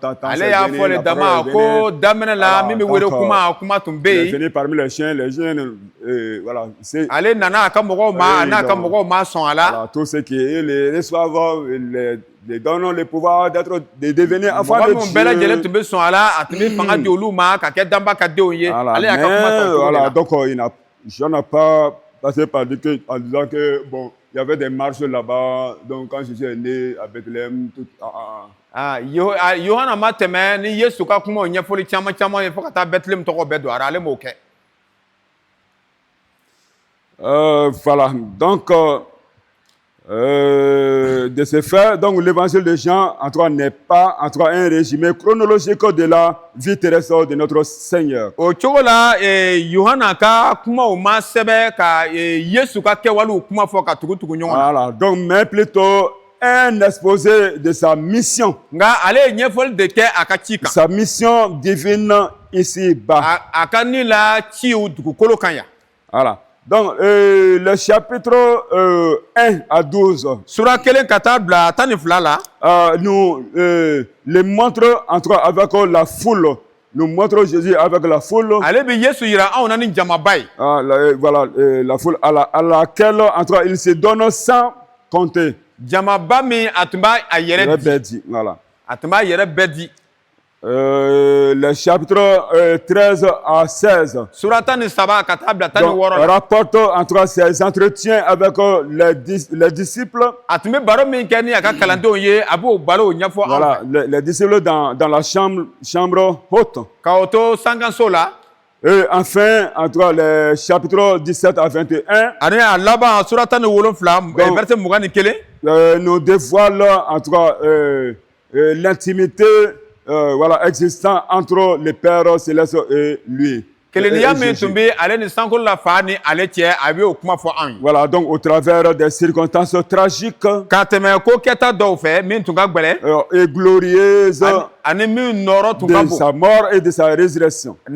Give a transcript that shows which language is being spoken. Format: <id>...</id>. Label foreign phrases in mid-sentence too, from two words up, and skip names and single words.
<bm>Ale y'a fɔ le dama ko daminɛ la min bɛ wele kuma tun bɛ yen.</bm> <fr>Il est venu parmi les chiens, voilà.</fr> <bm>Ale nana a ka mɔgɔw ma a n'a ka mɔgɔw ma sɔn a la.</bm> <fr>Voilà, tous ceux qui les reçoivent les donnent le pouvoir de devenir enfants de Dieu.</fr> <bm>Mɔgɔ minnu bɛɛ lajɛlen tun bɛ sɔn a la a tun bɛ fanga di olu ma ka kɛ danba ka denw ye. Ale y'a ka kuma sɔn cogo de la.</bm> <fr>Donc Jean n'a pas passé par en disant que bon, il y avait des marches là-bas. Donc quand Jésus est né à Bethléem, tout.</fr> <bm>Yohana ma tɛmɛ ni Yesu ka kuma o ɲɛfɔli caman caman ye fo ka taa Bethléem tɔgɔ bɛɛ don a la ale m'o kɛ.</bm> <fr>Voilà, donc de ce fait, donc l'évangile de Jean, en tout cas, n'est pas en tout cas un résumé chronologique de la vie terrestre de notre Seigneur.</fr> <bm>O cogo la Yohana ka kumaw ma sɛbɛn ka Yesu ka kɛwalew kuma fɔ ka tugu ɲɔgɔn na.</bm> <fr>Voilà, donc mais plutôt un exposé de sa mission.</fr> <bm>Nga ale ye ɲɛfɔli de kɛ a ka ci kan.</bm> <fr>Sa mission divine ici-bas.</fr> <bm>A ka ni la ciw dugukolo kan yan.</bm> <fr>Voilà. Donc, le chapitre 1 à 12</fr> <bm>Sura kelen ka taa bila 12 la</bm> <fr>nous le montre en tout cas avec la foule. Nous montre Jésus avec la foule.</fr> <bm>Ale bi Yesu yira anw na ni jamaba ye.</bm> <fr>Voilà, la foule à laquelle en tout cas il se donne sans compter.</fr> <bm>Jamaba min a tun b'a yɛrɛ di. Voilà. A tun b'a yɛrɛ bɛɛ di.</bm> <fr>Le chapitre 13 à 16</fr> <bm>Sura 13 ka taa bila 16 la.</bm> <fr>Rapporte en tout cas ses entretiens avec les disciples.</fr> <bm>A tun bɛ baro min kɛ ni a ka kalandenw ye a b'o baro ɲɛfɔ.</bm> <fr>Voilà, les disciples dans la chambre haute.</fr> <bm>Ka o to sankanso la.</bm> <fr>Et enfin, en tout cas, les chapitres 17 à 21</fr> <bm>ani a laban Sura 17 verset 21</bm> <fr>nous dévoilent en tout cas l'intimité voilà, existant entre le Père Céleste et lui. Voilà, donc au travers des circonstances tragiques et glorieuses de sa mort et de sa résurrection.</fr>